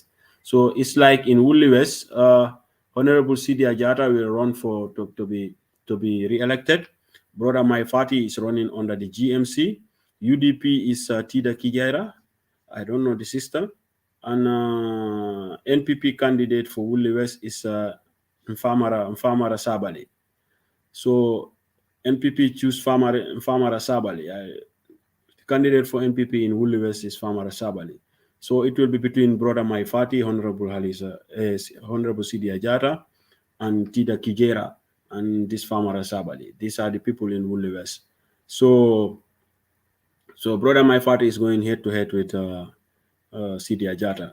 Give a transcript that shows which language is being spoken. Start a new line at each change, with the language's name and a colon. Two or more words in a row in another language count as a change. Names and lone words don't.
English: So it's like in Woolly West, Honorable Sidi Ajata will run to be re-elected. Brother Maifati is running under the GMC. UDP is Tida Kijaira. I don't know the sister. And NPP candidate for Woolly West is Mfamara Sabali. So NPP choose Mfamara Sabali. Candidate for NPP in Woolly West is Famara Sabali. So it will be between Brother Maifati, Honorable Sidi Ajata, and Tida Kijera, and this Famara Sabali. These are the people in Woolly West. So Brother Maifati is going head to head with Sidi Ajata.